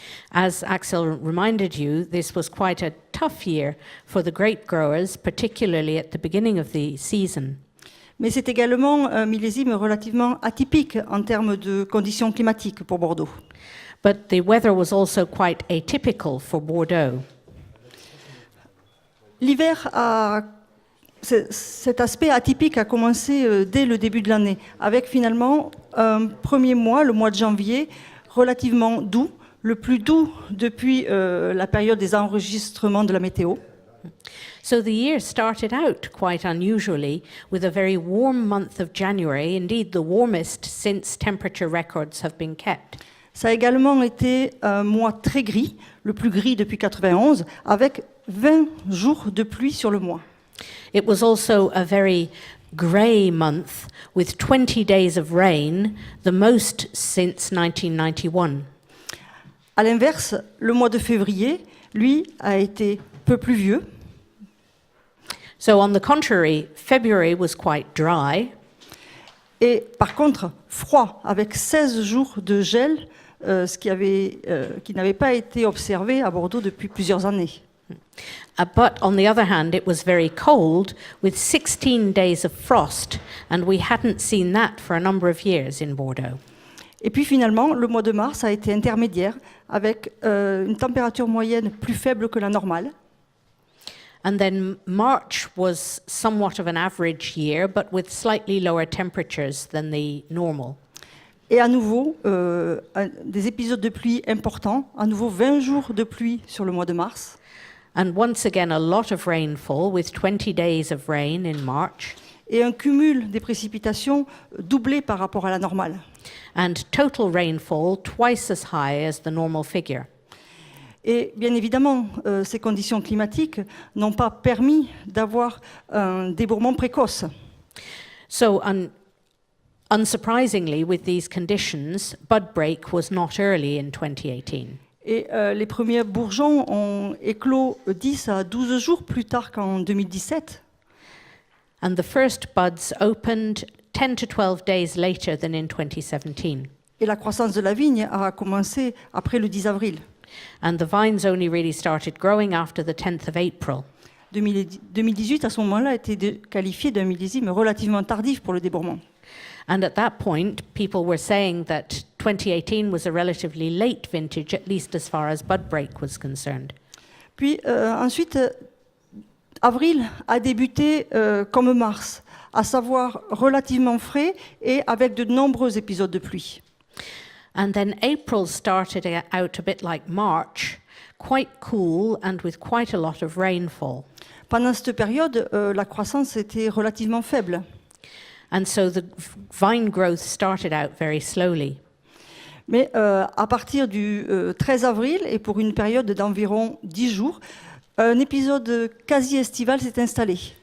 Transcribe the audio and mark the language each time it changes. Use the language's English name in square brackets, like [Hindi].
[English] As Axel reminded you, this was quite a tough year for the grape growers, particularly at the beginning of the season. [French] Mais c'est également un millésime relativement atypique en termes de conditions climatiques pour Bordeaux. [English] But the weather was also quite atypical for Bordeaux. [French] L'hiver cet aspect atypique a commencé dès le début de l'année, avec finalement un premier mois, le mois de janvier, relativement doux, le plus doux depuis la période des enregistrements de la météo. [English] So the year started out quite unusually with a very warm month of January, indeed the warmest since temperature records have been kept. [French] Ça a également été un mois très gris, le plus gris depuis 91, avec 20 jours de pluie sur le mois. [English] It was also a very grey month with 20 days of rain, the most since 1991. [French] À l'inverse, le mois de février, lui, a été peu pluvieux. [English] So on the contrary, February was quite dry. [French] Et par contre, froid, avec 16 jours de gel, ce qui n'avait pas été observé à Bordeaux depuis plusieurs années. [English] But on the other hand, it was very cold with 16 days of frost, and we hadn't seen that for a number of years in Bordeaux. [French] Et puis finalement, le mois de mars a été intermédiaire, avec une température moyenne plus faible que la normale. [English] And then March was somewhat of an average year, but with slightly lower temperatures than the normal. [French] Et à nouveau, des épisodes de pluie importants, à nouveau 20 jours de pluie sur le mois de mars. [English] And once again, a lot of rainfall with 20 days of rain in March. [French] Et un cumul des précipitations doublé par rapport à la normale. [English] And total rainfall twice as high as the normal figure. [French] Et bien évidemment, ces conditions climatiques n'ont pas permis d'avoir un débourrement précoce. [English] So, unsurprisingly, with these conditions, bud break was not early in 2018. [French] Et les premiers bourgeons ont éclos 10 à 12 jours plus tard qu'en 2017. [English] And the first buds opened 10 to 12 days later than in 2017. [French] Et la croissance de la vigne a commencé après le 10 avril. [English] And the vines only really started growing after the 10th of April. [French] 2018, à ce moment-là, a été qualifié d'un millésime relativement tardif pour le débourrement. [English] And at that point, people were saying that 2018 was a relatively late vintage, at least as far as bud break was concerned. [French] Puis ensuite, avril a débuté comme mars, à savoir relativement frais et avec de nombreux épisodes de pluie. [English] And then April started out a bit like March, quite cool and with quite a lot of rainfall. [French] Pendant cette période, la croissance était relativement faible. [English] And so the vine growth started out very slowly. [French] Mais à partir du 13 avril et pour une période d'environ 10 jours, un épisode quasi estival s'est installé.